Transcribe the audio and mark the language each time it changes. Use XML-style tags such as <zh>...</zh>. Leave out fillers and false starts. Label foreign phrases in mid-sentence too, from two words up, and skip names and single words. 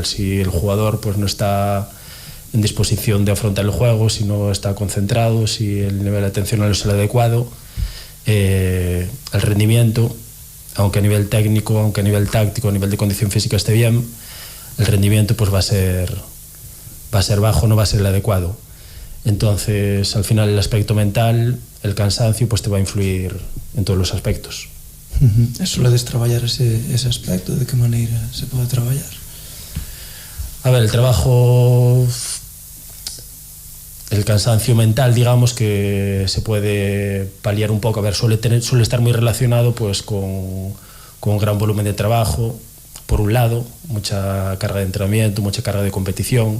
<es>Si el jugador pues no está en disposición de afrontar el juego, si no está concentrado, si el nivel de atención no es el adecuado, el rendimiento, aunque a nivel técnico, aunque a nivel táctico, a nivel de condición física esté bien, el rendimiento pues va a ser bajo, no va a ser el adecuado. Entonces, al final, el aspecto mental, el cansancio, pues te va a influir en todos los aspectos.</es> <gl>Soledes traballar ese aspecto? De que maneira se pode traballar?</gl> <es>A ver, el trabajo, el cansancio mental, digamos, que se puede paliar un poco. A ver, suele estar muy relacionado pues con un gran volumen de trabajo, por un lado, mucha carga de entrenamiento, mucha carga de competición.</es>